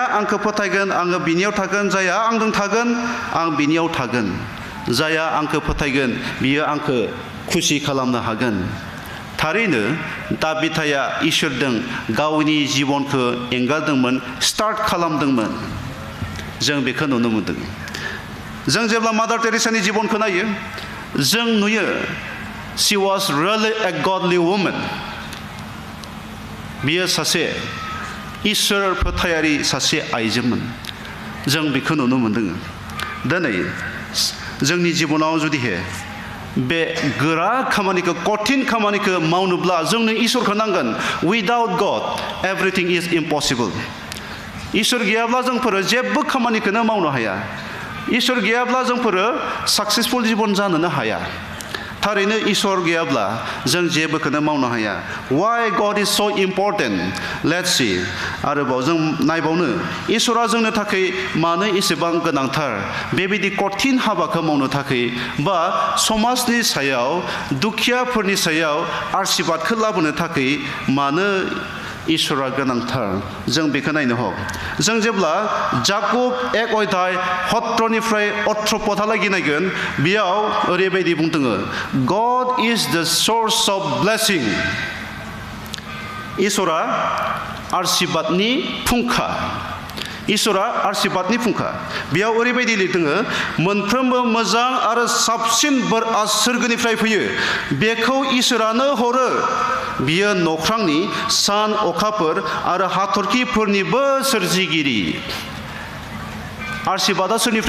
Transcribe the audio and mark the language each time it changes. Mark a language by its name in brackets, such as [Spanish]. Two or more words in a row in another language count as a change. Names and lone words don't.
[Bodo] आंखौ फोथायगोन आङो बिनियाव थागोन जाया आंजों थागोन आं बिनियाव थागोन जाया आंखौ फोथायगोन बियो आंखौ खुसि खालामनो हागोन थारैनो दाबिथाया इसोरजों गावनि जिबनखौ एंगारदोंमोन स्टार्ट खालामदोंमोन जों बेखौ नुनो मोनदों जों जेब्ला मादार टेरेसानि जिबनखौ नायो जों नुयो [English] she was really a godly woman [Bodo] बियो सासे इसोर फोथायारि सासे आइजोमोन जों बेखौ नुनो मोनदों दिनै जोंनि जिबनाव जुदिहे बे गोरा खामानिखौ कठिन खामानिखौ मावनोब्ला जोंनो इसोरखौ नांगोन [English] without God everything is impossible [Bodo] इसोर गैयाब्ला जोंफोरो जेबो खामानिखौनो मावनो हाया इसोर गैयाब्ला जोंफोरो साक्सेसफुल जिबन जानोनो हाया थारैनो इसोर गैयाब्ला जों जेबोखौनो मावनो हाया [English] why God is so important let's see [Bodo] आरोबाव जों नायबावनो इसोरा जोंनो थाखाय मानो एसेबां गोनांथार बेबायदि कठिन हाबाखौ मावनो थाखाय बा समाजनि सायाव दुखियाफोरनि सायाव आशीर्बादखौ लाबोनो थाखाय मानो इसोरा गोनांथार जों बेखौ नायनो हक जों जेब्ला जाकुब 1 अध्याय 17 पदहालागै नायगोन बेयाव ओरैबायदि बुंदों [English] God is the source of blessing [Bodo] इसोरा आशीर्बादनि फुंखा इसोरा आशीर्बादनि फुंखा बेयाव ओरैबायदि लिरदों मोनफ्रोमबो मोजां आरो साबसिन बोरआ सोरगोनिफ्राय फैयो बेखौ इसोरानो हरो बियो नख्रांनि सान अखाफोर आरो हाथरखिफोरनिबो सोरजिगिरि आशीर्बादा सोरनिफ्राय